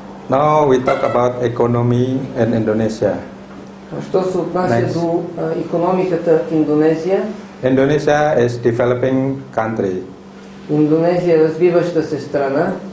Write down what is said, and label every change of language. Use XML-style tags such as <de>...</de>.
<en>Now we talk about economy in Indonesia.</en> <bg>Що се отнася до икономиката в Индонезия?</bg> <en>Indonesia is developing country.</en> <bg>Индонезия е развиваща се страна.</bg>